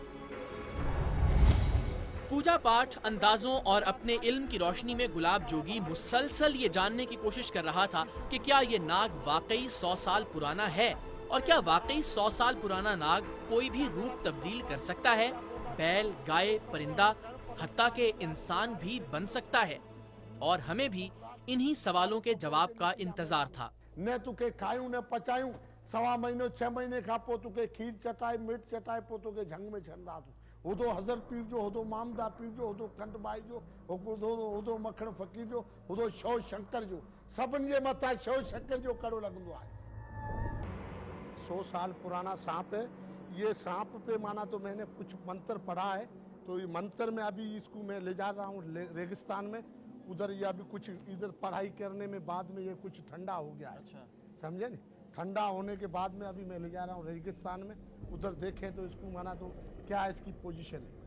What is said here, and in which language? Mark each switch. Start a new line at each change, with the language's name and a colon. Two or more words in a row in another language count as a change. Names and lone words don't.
Urdu: پوجا پاٹھ، اندازوں اور اپنے علم کی روشنی میں گلاب جوگی مسلسل یہ جاننے کی کوشش کر رہا تھا کہ کیا یہ ناگ واقعی 100 سال پرانا ہے اور کیا واقعی 100 سال پرانا ناگ کوئی بھی روپ تبدیل کر سکتا ہے. بیل، گائے، پرندہ، حتیٰ کہ انسان بھی بن سکتا ہے. اور ہمیں بھی انہی سوالوں کے جواب کا انتظار تھا.
Sindhi: न तुके खायूं न पचायूं, 1.25 महीनो 6 महीने खां पोइ तुके खीर चटाए, मिर्च चटाए, पोइ तुके झंग में छंदा तूं। होदो हज़र पीर जो, होदो मामदा पीर जो, होदो खंड बाई जो, होदो मखण फ़कीर जो, होदो शव शंकर जो, सभिनि जे मथां शव शंकर जो कड़ो लॻंदो आहे।
Urdu: 100 سال پرانا سانپ ہے. یہ سانپ پے مانا تو میں نے کچھ منتر پڑھا ہے، تو یہ منتر میں ابھی اس کو میں لے جا رہا ہوں ریگستان میں، ادھر یہ ابھی کچھ ادھر پڑھائی کرنے میں بعد میں یہ کچھ ٹھنڈا ہو گیا ہے. اچھا، سمجھے نہیں? ٹھنڈا ہونے کے بعد میں ابھی میں لے جا رہا ہوں ریگستان میں، ادھر دیکھیں تو اس کو مانا تو کیا اس کی پوزیشن ہے.